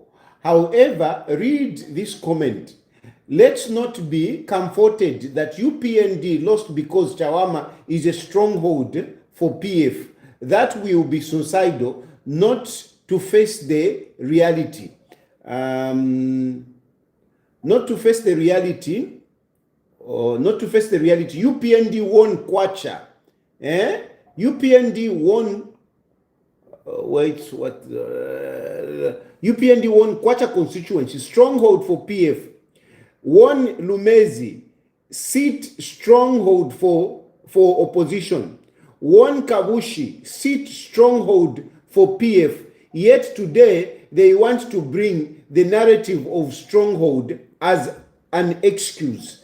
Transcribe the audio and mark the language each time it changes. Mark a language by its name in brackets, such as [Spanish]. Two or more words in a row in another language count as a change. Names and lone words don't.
[English] However, read this comment. Let's not be comforted that UPND lost because Chawama is a stronghold for PF. That will be suicidal, not to face the reality. Not to face the reality. UPND won Kwacha. UPND won. UPND won Kwacha constituency, stronghold for PF. Won Lumezi, seat stronghold for opposition. Won Kabushi, seat stronghold for PF. Yet today they want to bring the narrative of stronghold as an excuse.